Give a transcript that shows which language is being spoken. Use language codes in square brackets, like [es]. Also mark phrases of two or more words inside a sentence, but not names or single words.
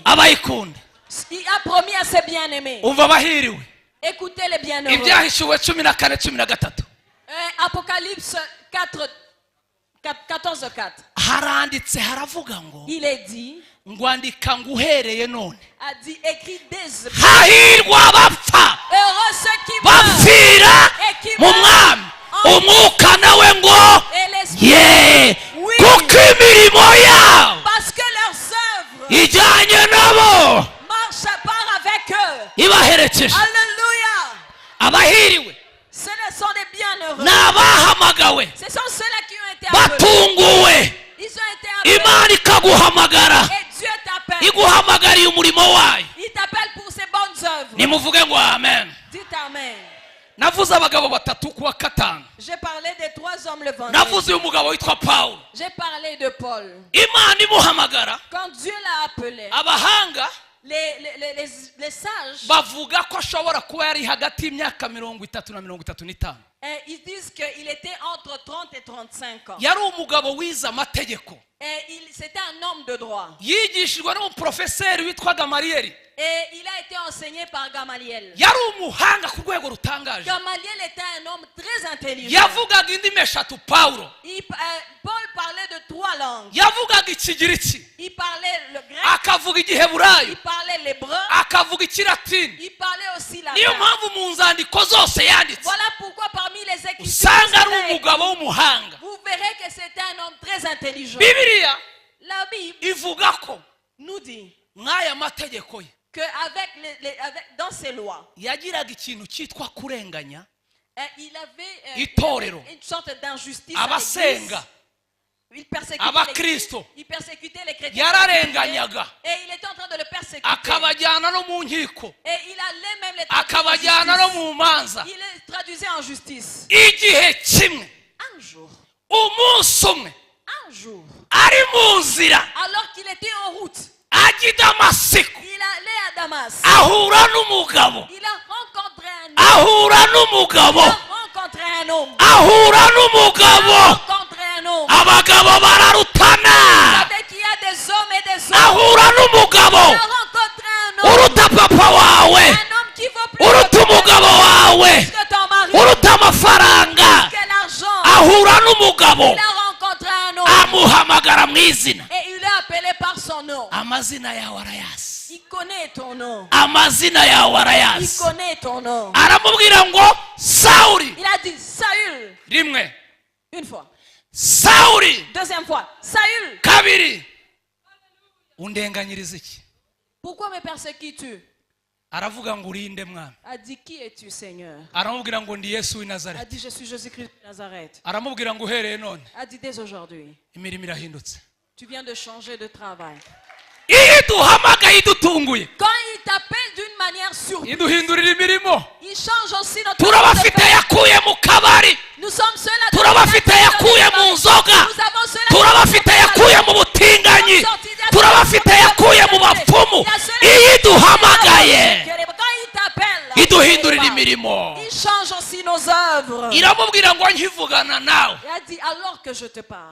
[rw] abayikunda. [fr] Il a promis à ses bien-aimés. [rw] umva abahiriwe. [fr] Écoutez les bienheureux. [rw] ibyahishuwe 14:13 [fr] Apocalypse 14:4. [rw] haranditse haravuga ngo [fr] Il est dit, [rw] ngwandika ngo uhereye none [fr] a dit, écrit des [rw] hahirwa abapfa [fr] heureux ceux qui meurent [rw] bapfira mu mwami, umwuka nawe ngo [fr] et l'esprit. [rw] ye [fr] Oui, [rw] kuko imirimo yabo [fr] parce que leurs œuvres [rw] ijyanye nabo [fr] marchent par avec eux. [rw] ibaherekeje. [fr] Alléluia. [rw] abahiriwe [fr] Ce ne sont des bienheureux. [rw] ni abahamagawe [fr] Ce sont ceux-là qui ont été appelés. [rw] batunguwe. [fr] Ils ont été appelés. [rw] imana ikaguhamagara, [fr] Et Dieu t'appelle. [rw] iguhamagariye umurimo wayo. [fr] Il t'appelle pour ses bonnes œuvres. [rw] nimuvuge ngo amen. [fr] Dites amen. [rw] navuze abagabo batatu kuwa gatanu. [fr] J'ai parlé des trois hommes le vendredi. [rw] navuze uyu mugabo witwa Pawulo. [fr] J'ai parlé de Paul. [rw] imana imuhamagara, [fr] Quand Dieu l'a appelé, [rw] abahanga [fr] les sages [rw] bavuga ko ashobora kuba yari hagati y'imyaka 30 na 35. [fr] Et ils disent qu'il était entre 30 et 35 ans. [rw] yari umugabo wize amategeko [fr] Et c'était un homme de droit. [rw] yigishijwe n'umuprofeseri witwa gamariyeli [fr] Et il a été enseigné par Gamaliel. [rw] yari umuhanga ku rwego rutangaje [fr] Gamaliel était un homme très intelligent. [rw] yavugaga indimi eshatu pawulo [fr] Paul parlait de 3 langues. [rw] yavugaga ikigiriki [fr] Il parlait le grec, [rw] akavuga igiheburayo [fr] il parlait l'hébreu, [rw] akavuga ikilatini [fr] il parlait aussi [rw] niyo [fr] latin. [rw] mpamvu mu nzandiko zose yanditse [fr] Voilà pourquoi parmi les écritures, [rw] usanga ari umugabo w'umuhanga [fr] vous verrez que c'était un homme très intelligent. [rw] bibiliya [fr] La Bible [rw] ivuga ko [fr] nous dit [rw] mw'aya mategeko ye [fr] qu'avec dans ses lois, [rw] yagiraga ikintu cyitwa kurenganya [fr] il avait [rw] itorero [fr] une sorte d'injustice à l'église. [rw] abasenga [fr] Il persécutait [rw] abakristo [fr] il persécutait les chrétiens. [rw] yararenganyaga [fr] Et il était en train de le persécuter. [rw] akabajyana no mu nkiko [fr] Et il allait même les traduire en [rw] akabajyana no [fr] justice. [rw] mu manza [fr] Il les traduisait en justice. [rw] igihe kimwe [fr] Un jour, [rw] umunsi umwe ari mu nzira [fr] alors qu'il était en route, [rw] ajya i damasiko [fr] il allait à Damas. [rw] ahura n'umugabo [fr] Il a rencontré un homme. [rw] ahura n'umugabo [fr] Il a rencontré un homme. [rw] ahura n'umugabo [fr] Il a rencontré un homme. [rw] abagabo bararutana [fr] Vous savez qu'il y a des hommes et des hommes. [rw] ahura n'umugabo [fr] Il a rencontré un homme. [rw] uruta papa wawe [fr] Un homme qui vaut plus [rw] uruta umugabo wawe [fr] que ton mari, [rw] uruta amafaranga [fr] que l'argent. [rw] ahura n'umugabo [fr] Il a rencontré un homme. [rw] amuhamagara mu izina [fr] Et il l'a appelé par son nom. [rw] amazina yawe arayazi [fr] Il connaît ton nom. [rw] amazina yawe [fr] Il [rw] arayazi [fr] connaît ton nom. [rw] aramubwira ngo sawuli [fr] Il a dit Saül [rw] rimwe [fr] une fois. [rw] sawuli [fr] Deuxième fois, Saül, [rw] kabiri undenganyiriza iki [fr] pourquoi me persécutes-tu? [rw] aravuga ngo urinde mwana [fr] A dit, qui es-tu, Seigneur? [rw] aramubwira ngo ndi yesu w'i [fr] A [rw] nazareti [fr] dit, je suis Jésus-Christ de Nazareth. [rw] aramubwira ngo uhereye none [fr] A dit, dès aujourd'hui, [rw] imirimo irahindutse [fr] tu viens de changer de travail. [rw] iyo iduhamagaye idutunguye [fr] Quand il t'appelle d'une manière surprise, [rw] iduhindurira imirimo [fr] il change aussi notre [rw] turabafite [fr] façon de faire. [rw] yakuye mu kabari [fr] Nous sommes ceux-là. [rw] turabafite yakuye mu nzoga [fr] Nous avons ceux-là. [rw] turabafite yakuye mu butinganyi turabafite yakuye mu bapfumu iyo iduhamagaye [fr] Quand il t'appelle, [rw] iduhindurira imirimo [fr] il change aussi nos œuvres. [rw] iramubwira ngo nkivugana nawe [fr] Il a dit, alors que je te parle,